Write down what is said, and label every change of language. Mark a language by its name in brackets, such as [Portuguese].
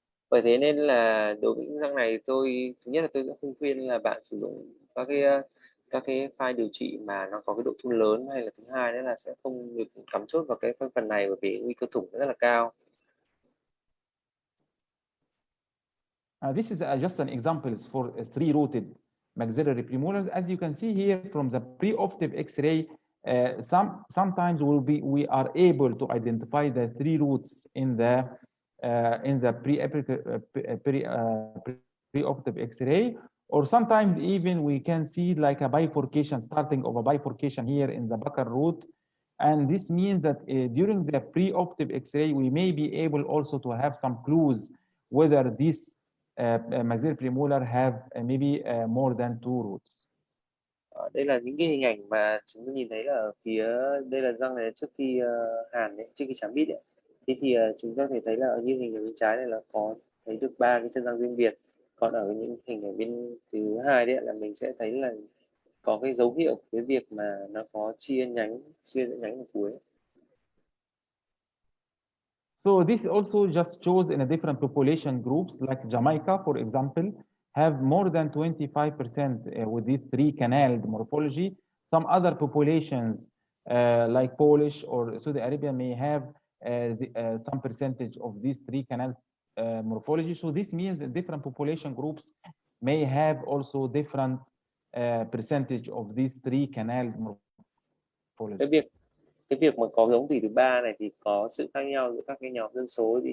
[Vietnamese] Bởi thế nên là đối với những răng này, thứ nhất là tôi sẽ không khuyên là bạn sử dụng các cái file điều trị mà nó có cái độ thun lớn, hay là thứ hai nữa là sẽ không được cắm chốt vào cái phần này, bởi vì nguy cơ thủng rất là cao. [English] This is just an examples for 3-rooted maxillary premolars. As you can see here from the preoperative X-ray, sometimes we are able to identify the 3 roots in the preoperative X-ray, or sometimes even we can see like a bifurcation, starting of a bifurcation here in the buccal root. And this means that during the preoperative X-ray, we may be able also to have some clues whether this maxillary premolar have maybe more than 2 roots. [Vietnamese] Đây là những cái hình ảnh mà chúng ta nhìn thấy ở phía đây là răng này trước khi hàn đấy, trước khi chạm bít ấy. Thế thì chúng ta có thể thấy là ở như hình ở bên trái này là có thấy được 3 cái chân răng riêng biệt. Còn ở những hình ở bên thứ hai đấy là mình sẽ thấy là có cái dấu hiệu cái việc mà nó có chia nhánh ở cuối. [English] So this also just shows in a different population groups, like Jamaica, for example, have more than 25% with these 3 canaled morphology. Some other populations like Polish or Saudi Arabia may have some percentage of these 3 canal morphology. So this means that different population groups may have also different percentage of these 3 canal morphology. [Vietnamese] Cái việc mà có giống tùy thứ ba này thì có sự khác nhau giữa các cái nhóm dân số.